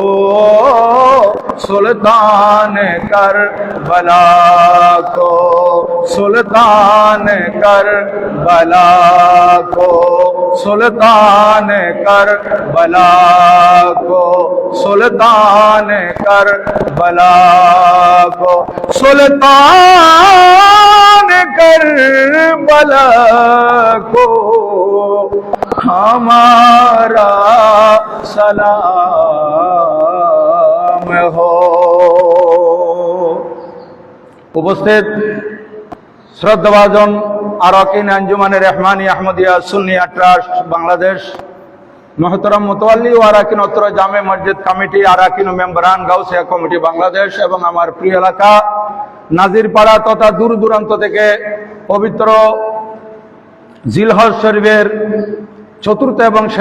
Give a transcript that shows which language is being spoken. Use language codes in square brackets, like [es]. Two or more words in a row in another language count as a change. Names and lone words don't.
[ur] سلطان کربلا کو سلطان کربلا کو سلطان کربلا کو سلطان کربلا کو سلطان کربلا کو ہمارا سلام ہو [bn] উপস্থিত শ্রদ্ধাভাজন আরাকিন আঞ্জুমানে রহমানি আহমদিয়া সুন্নিয়া ট্রাস্ট বাংলাদেশ মহতরম মুতাওয়াল্লি ও আরাকিন উত্তর জামে মসজিদ কমিটি আরাকিন ও মেম্বারান গাউসিয়া কমিটি বাংলাদেশ এবং আমার প্রিয় এলাকা নাজিরপাড়া তথা দূর দূরান্ত থেকে পবিত্র জিলহজ শরীফের চতুর্থ এবং শেষ